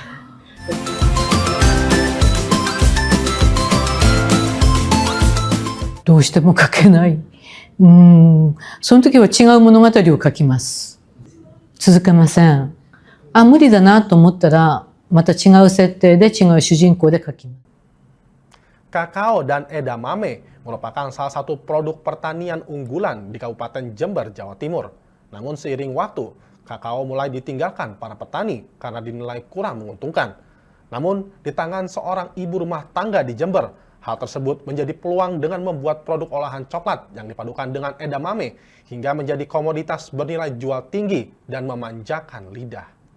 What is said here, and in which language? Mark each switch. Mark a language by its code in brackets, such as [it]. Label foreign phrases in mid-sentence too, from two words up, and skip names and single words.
[ja] どうしても書けない。その時は違う物語を書きます。続けません。無理だなと思ったら、また違う設定で違う主人公で書きます。 [id] Kakao dan edamame merupakan salah satu produk pertanian unggulan di Kabupaten Jember, Jawa Timur. Namun seiring waktu, kakao mulai ditinggalkan para petani karena dinilai kurang menguntungkan. Namun di tangan seorang ibu rumah tangga di Jember, hal tersebut menjadi peluang dengan membuat produk olahan coklat yang dipadukan dengan edamame hingga menjadi komoditas bernilai jual tinggi dan memanjakan lidah.